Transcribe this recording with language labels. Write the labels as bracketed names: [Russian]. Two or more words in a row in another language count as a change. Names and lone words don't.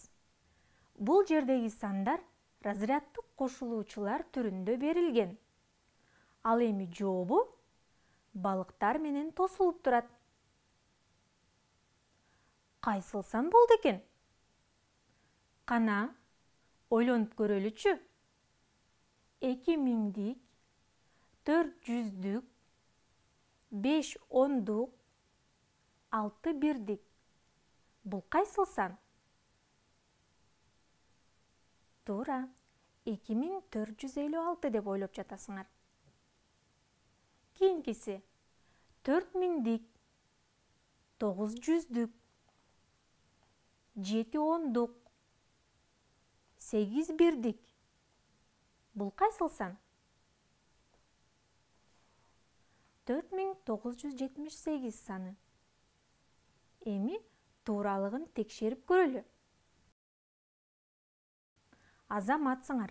[Kyrgyz] Бул жердеги сандар разряддык кошулуучулар түрүндө берилген. Ал эми жообу балыктар менен тосулуп турат. Кайсылсан болду экен? Кана, ойлонуп көрөлүчү. 2000дик, 400дүк, 5 10дук, 6 бирдик. Бул кайсылсан? Туура, 2456 деп ойлоп жатасыңар. Кийинкиси 4000дик, 900дүк, 7 10дук, 8 бирдик. Бул кайсылсан? 4978 саны. Эми тууралыгын текшерип көрөлү. Азаматсыңар.